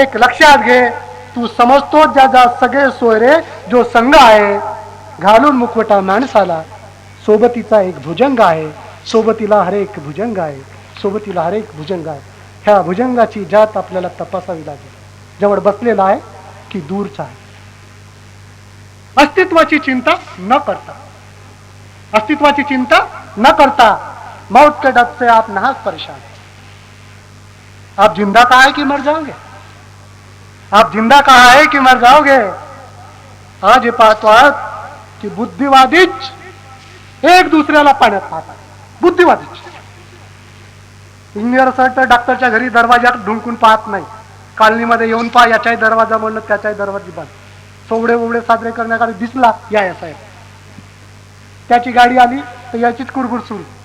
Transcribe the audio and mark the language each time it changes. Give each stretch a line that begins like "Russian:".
Marathi: एक लक्षात घे, तू समजतो ज्याचा सगळे सोयरे जो संघ आहे. घालून मुखवटा माणसाला सोबतीचा एक भुजंग आहे, सोबतीला हरेक भुजंग आहे, सोबतीला हरेक भुजंग आहे. ह्या भुजंगाची जात आपल्याला तपासावी लागेल. जवळ बसलेला आहे की दूरचा आहे. अस्तित्वाची चिंता न करता, अस्तित्वाची चिंता न करता
Hindi: मौत के डर से आप नाहक परेशान है. आप जिंदा कहा है कि मर जाओगे? आप जिंदा कहा है कि मर जाओगे?
Marathi: आज हे पाहतो आहात की बुद्धिवादीच एक दुसऱ्याला पाण्यात पाहतात. बुद्धिवादीच. इंजिनियर असेल तर डॉक्टरच्या घरी दरवाजात ढुंकून पाहत नाही. कॉलनीमध्ये येऊन पहा, याचाही दरवाजा म्हणलं त्याचाही दरवाजा बंद. सोवडे ओवडे साजरे करण्याकडे दिसला या साहेब, त्याची गाडी आली तर याचीच कुरकुर सुरू.